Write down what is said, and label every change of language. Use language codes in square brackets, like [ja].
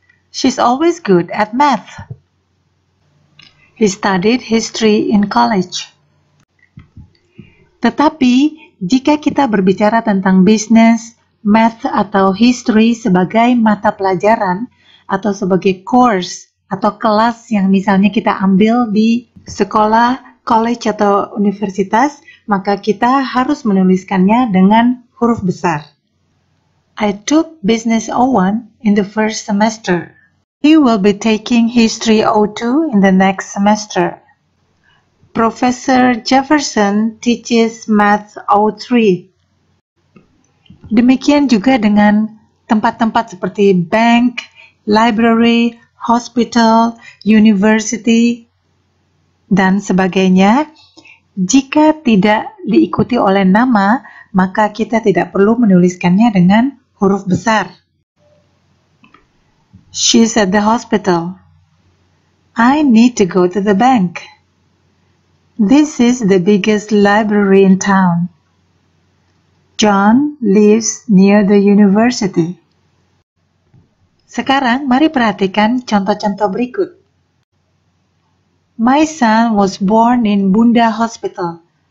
[en] She's always good at math. He studied history in college. [id] Tetapi, jika kita berbicara tentang business, math, atau history sebagai mata pelajaran atau sebagai course atau kelas yang misalnya kita ambil di sekolah, college, atau universitas, maka kita harus menuliskannya dengan huruf besar. [en] I took Business 01 in the first semester. He will be taking History 02 in the next semester. Professor Jefferson teaches Math 03. [id] Demikian juga dengan tempat-tempat seperti bank, library, hospital, university, dan sebagainya. Jika tidak diikuti oleh nama, maka kita tidak perlu menuliskannya dengan huruf besar. [en] She's at the hospital. I need to go to the bank. This is the biggest library in town. John lives near the university. [id] Sekarang mari perhatikan contoh-contoh berikut. [en] My son was born in Bunda Hospital.